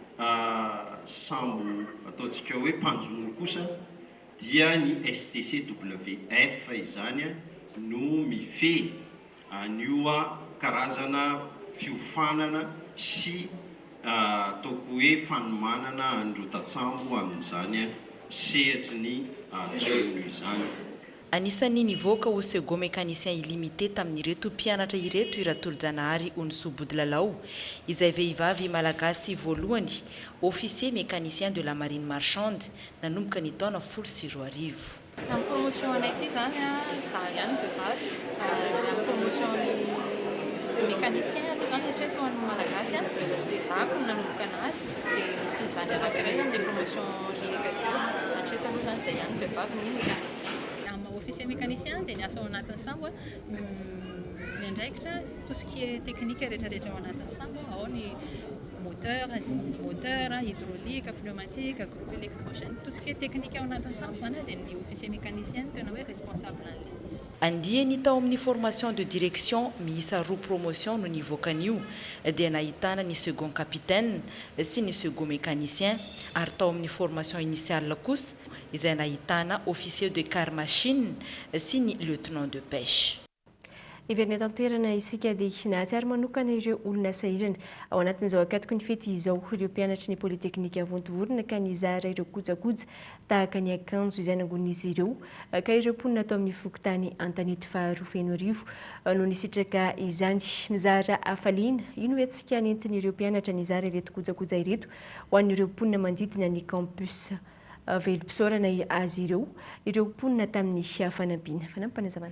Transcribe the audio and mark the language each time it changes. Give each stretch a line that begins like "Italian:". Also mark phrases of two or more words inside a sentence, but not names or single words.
Malagasy: sambo ataontsika hoe mpanjono kosa dia ny STCWF izany no mifehy an'io karazana fiofanana sy ataoko hoe fanomanana an'ireo tatsambo amin'izany sehatry ny jono izany. Anisan'ny nivoaka ho
French: second mécanicien illimité
Malagasy: tamin'ireto mpianatra ireto Iratolo-Janahary Onsobody Lalao izay vehivavy malagasy voalohany
French: officier mécanicien de la marine marchande
Malagasy: nanomboka ny taona 2010. Amin'ny promotion anay ity zany za ihany vehivavy amin'ny promotion ny mécanicien aloha zany hatreto amin'ny malagasy dia za ko nanomboka anazy dia misy zany anankiray zany dia promotion reka hatreto aloha zany zay ihany vehivavy ny mécanicien.
French: officier mécanicien
Malagasy: dia ny asa ao anatin'ny sambo miandraikitra
French: tout ce qui est technique
Malagasy: rehetrarehetra ao anatin'ny sambo ao ny
French: moteur, hydraulique, pneumatique, groupe électrogène. Tout ce qui est technique
Malagasy: ao anatin'ny sambo zany dia ny
French: officier mécanicien
Malagasy: tena hoe responsable an'ilay izy. Andiany tao amin'ny
French: formation de direction
Malagasy: miisa 2 promotion no nivoakan'io dia nahitana ny
French: second capitaine
Malagasy: sy ny
French: second mécanicien
Malagasy: ary tao amin'ny
French: formation initiale
Malagasy: kosa izay nahitana
French: officier de car machine
Malagasy: sy ny
French: lieutenant de pêche.
Malagasy: Iverina tantoerana isika dia nahatsiaro manokana ireo olona sahirana ao anatin'izao akatoko ny fety izao ireo mpianatry ny polytechnique avontovorona ka nizara ireo kojakoja tahaka ny akanjo izay nangon'izy ireo ka ireo mponina atao amin'ny fokontany Antanety faharoa feno arivo no nisitraka izany mizara hafaliana ino etsika nentin' ireo mpianatra nizara ireto kojakoja ireto ho an'ireo mponina manodidina ny campus velom-pisaorana azy ireo mponina tamin'ny fanampiana fanampanazavana.